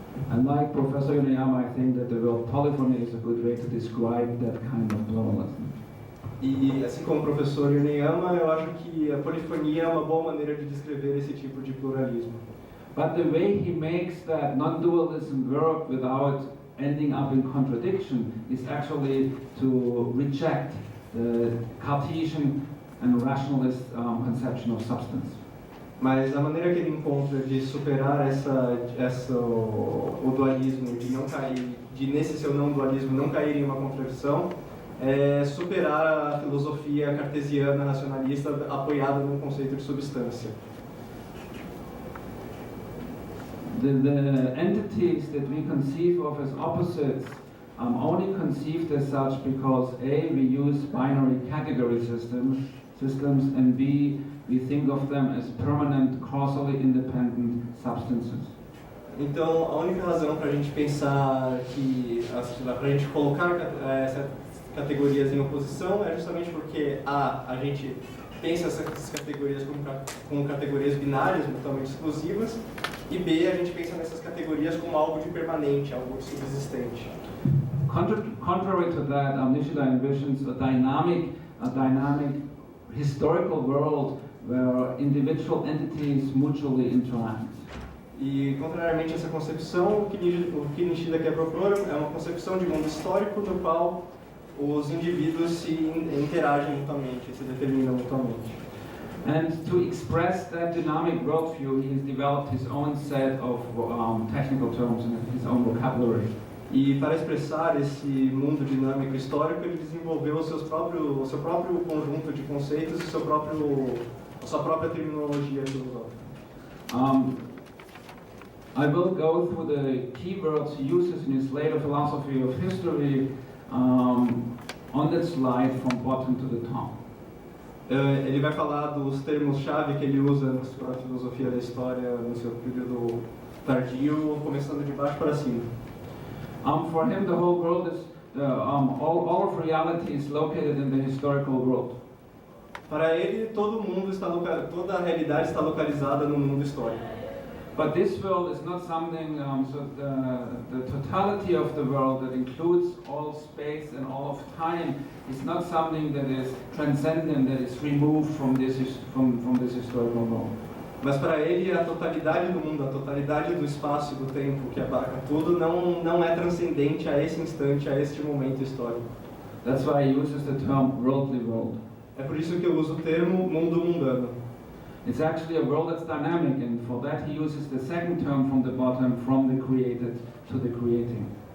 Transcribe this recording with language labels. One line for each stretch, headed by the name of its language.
English: And like Professor Yoneyama, I think that the word polyphony is a good way to describe that kind of pluralism.
Portuguese: E assim como o professor Yoneyama, eu acho que a polifonia é uma boa maneira de descrever esse tipo de pluralismo.
English: But the way he makes that non-dualism work without ending up in contradiction is actually to reject the Cartesian and rationalist conception of substance.
Portuguese: Mas a maneira que ele encontra de superar o dualismo, de não cair, de nesse seu não dualismo não cair em uma contradição, é superar a filosofia cartesiana racionalista apoiada no conceito de substância.
English: The entities that we conceive of as opposites only conceived as such because A, we use binary category systems, and B, we think of them as permanent, causally independent substances.
Portuguese: Então, a única razão para a gente pensar para a gente colocar essas categorias em oposição é justamente porque a gente pensa essas categorias como categorias binárias, mutuamente exclusivas, E B, a gente pensa nessas categorias como algo de permanente, algo de subsistente.
English: Contrary to that, Nishida envisions a dynamic historical world where individual entities mutually interact.
Portuguese: E, contrariamente a essa concepção, o que Nishida quer propor é uma concepção de mundo histórico no qual os indivíduos se interagem mutuamente, se determinam mutuamente.
English: And to express that dynamic worldview, he has developed his own set of technical terms and his own vocabulary.
Portuguese: E para expressar esse mundo dinâmico histórico, ele desenvolveu o seu próprio conjunto de conceitos e a sua própria terminologia filosófica.
English: I will go through the keywords he uses in his later philosophy of history on that slide from bottom to the top.
Portuguese: Ele vai falar dos termos-chave que ele usa na sua filosofia da história no seu período tardio, começando de baixo para cima.
English: For him, the whole world is all of reality is located in the historical world.
Portuguese: Para ele, toda a realidade está localizada no mundo histórico.
English: But this world is not something, so the totality of the world that includes all space and all of time is not something that is transcendent, that is removed from this historical world.
Portuguese: Mas para ele, a totalidade do mundo, a totalidade do espaço e do tempo que abarca tudo não é transcendente a esse instante, a este momento histórico.
English: That's why he uses the term worldly world.
Portuguese: É por isso que eu uso o termo mundo mundano.
English: It's actually a world that's dynamic, and for that he uses the second term from the bottom, from the created to the creating.